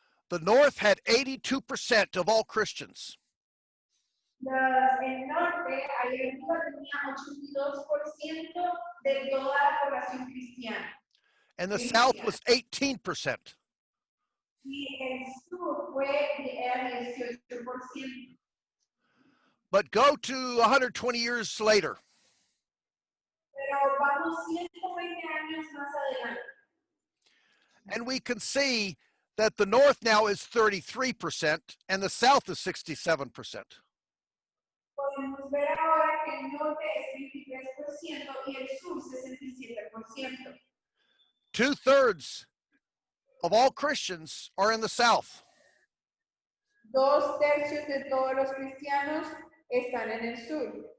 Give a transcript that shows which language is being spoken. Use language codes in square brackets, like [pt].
[en] The North had 82% of all Christians. [es] El norte, ahí arriba, tenía 82% de toda la población cristiana. [en] And the South was 18%. [es] Y el sur era 18%. [en] But go to 120 years later. [es] Pero vamos 120 años más adelante. [en] And we can see that the North now is 33% and the South is 67%. [es] Podemos ver ahora que el norte es 23% y el sur 67%. [en] 2/3 of all Christians are in the South. [es] 2/3 de todos los cristianos están en el sur.